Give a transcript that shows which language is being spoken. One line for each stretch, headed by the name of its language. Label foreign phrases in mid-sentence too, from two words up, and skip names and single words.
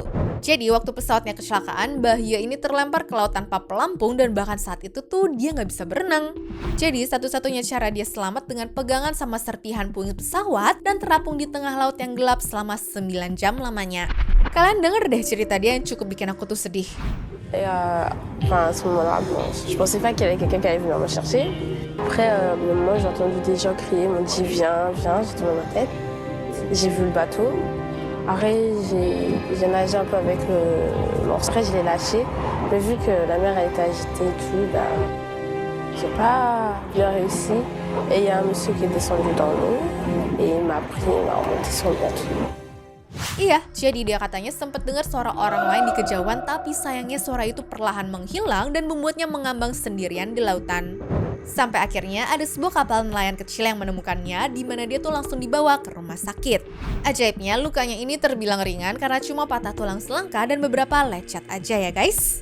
Indonesian: Jadi waktu pesawatnya kecelakaan, Bahia ini terlempar ke laut tanpa pelampung dan bahkan saat itu tuh dia nggak bisa berenang. Jadi satu-satunya cara dia selamat dengan pegangan sama serpihan puing pesawat dan terapung di tengah laut yang gelap selama 9 jam lamanya. Kalian denger deh cerita dia yang cukup bikin aku tuh sedih.
French: Et à ce moment-là, bon, je pensais pas qu'il y avait quelqu'un qui allait venir me chercher. Après, moi, j'ai entendu des gens crier, m'ont dit viens, viens, j'ai tourné ma tête. J'ai vu le bateau. Après, j'ai nagé un peu avec le morceau. Après, je l'ai lâché. Mais vu que la mer elle était agitée et tout, bah, j'ai pas bien réussi. Et il y a un monsieur qui est descendu dans l'eau et il m'a pris, il m'a remonté sur le bateau.
Indonesian: Iya, jadi dia katanya sempat dengar suara orang lain di kejauhan, tapi sayangnya suara itu perlahan menghilang dan membuatnya mengambang sendirian di lautan. Sampai akhirnya ada sebuah kapal nelayan kecil yang menemukannya, di mana dia tuh langsung dibawa ke rumah sakit. Ajaibnya, lukanya ini terbilang ringan karena cuma patah tulang selangka dan beberapa lecet aja ya guys.